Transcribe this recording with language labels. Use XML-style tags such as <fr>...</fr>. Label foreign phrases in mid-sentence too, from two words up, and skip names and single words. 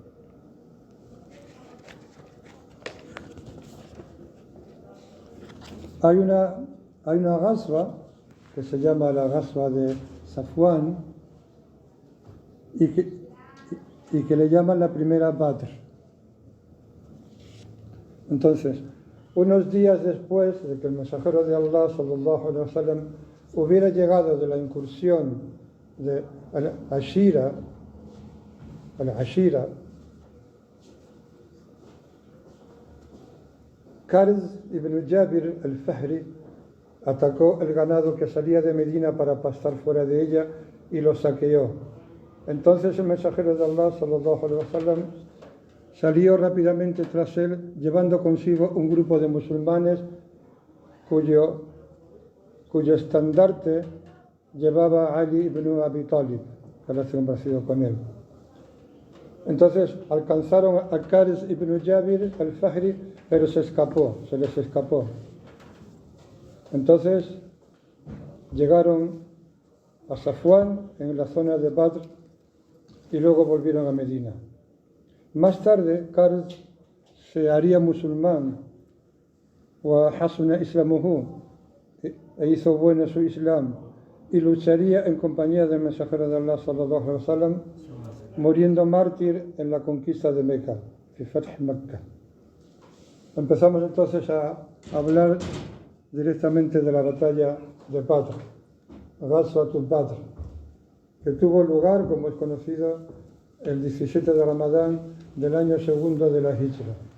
<es>Hay una Ghazwa que se llama la Ghazwa de Safwan y que le llaman la primera Badr. Entonces, unos días después de que el mensajero de Allah</es> <ar>صلى الله عليه وسلم</ar> <es>hubiera llegado de la incursión de al-Ashira, Karz ibn Jabir al-Fahri atacó el ganado que salía de Medina para pastar fuera de ella y lo saqueó. Entonces el mensajero de Allah</es> <ar>صلى الله عليه وسلم</ar> <es>salió rápidamente tras él, llevando consigo un grupo de musulmanes cuyo estandarte llevaba Ali ibn Abi Talib, que era complacido con él. Entonces alcanzaron a Karz ibn Jabir al-Fahri, pero se les escapó. Entonces llegaron a Safwan, en la zona de Badr, y luego volvieron a Medina. Más tarde, Karz se haría musulmán,</es> <ar>وحسن إسلامه,</ar> <es>e hizo bueno su islam, y lucharía en compañía del mensajero de Allah</es> <ar>صلى الله عليه وسلم,</ar> <es>muriendo mártir en la conquista de Meca,</es> <ar>في فتح مكة.</ar> <es>Empezamos entonces a hablar directamente de la batalla de Badr,</es> <ar>غزوة بدر,</ar> <es>que tuvo lugar, como es conocido, el 17 de Ramadán del año segundo de la Hijra.</es>